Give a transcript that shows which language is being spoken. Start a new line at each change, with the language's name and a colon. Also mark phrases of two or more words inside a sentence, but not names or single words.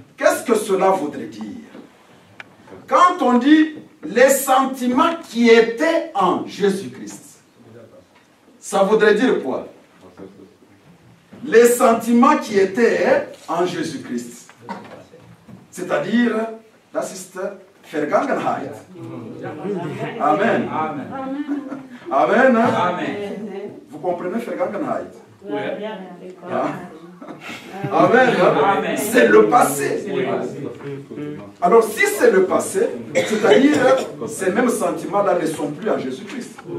French: Qu'est-ce que cela voudrait dire? Quand on dit les sentiments qui étaient en Jésus-Christ, ça voudrait dire quoi? Les sentiments qui étaient en Jésus-Christ. C'est-à-dire,
German: das ist Vergangenheit.
French: Amen. Amen. Amen. Vous comprenez Vergangenheit? Oui. Amen. Amen. C'est le passé. Alors, si c'est le passé, c'est-à-dire ces mêmes sentiments-là ne sont plus en Jésus-Christ.